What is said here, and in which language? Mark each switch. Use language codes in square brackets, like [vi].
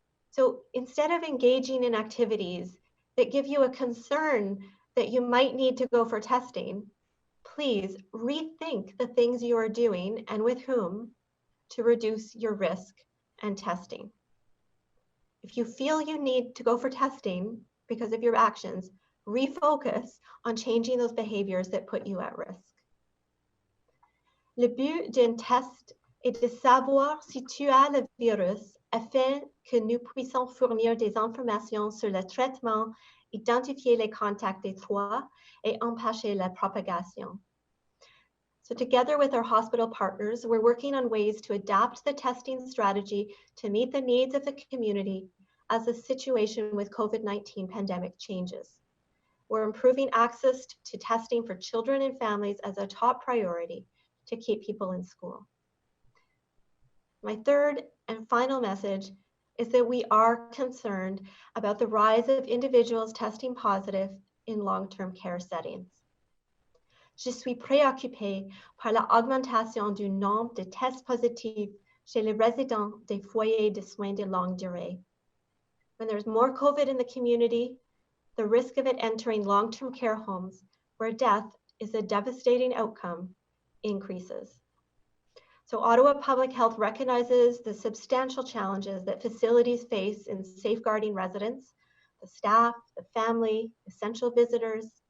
[en] So instead of engaging in activities that give you a concern that you might need to go for testing, please rethink the things you are doing and with whom to reduce your risk and testing. If you feel you need to go for testing because of your actions, refocus on changing those behaviors that put you at risk. [fr] Le but d'un test est de savoir si tu as le virus afin que nous puissions fournir des informations sur le traitement, identifier les contacts étroits et empêcher la propagation. [en] So together with our hospital partners, we're working on ways to adapt the testing strategy to meet the needs of the community as the situation with COVID-19 pandemic changes. We're improving access to testing for children and families as a top priority to keep people in school. My third and final message is that we are concerned about the rise of individuals testing positive in long-term care settings. [fr] Je suis préoccupée par l'augmentation du nombre de tests positifs chez les résidents des foyers de soins de longue durée. [en] When there's more COVID in the community, the risk of it entering long-term care homes where death is a devastating outcome increases. So Ottawa Public Health recognizes the substantial challenges that facilities face in safeguarding residents, the staff, the family, essential visitors.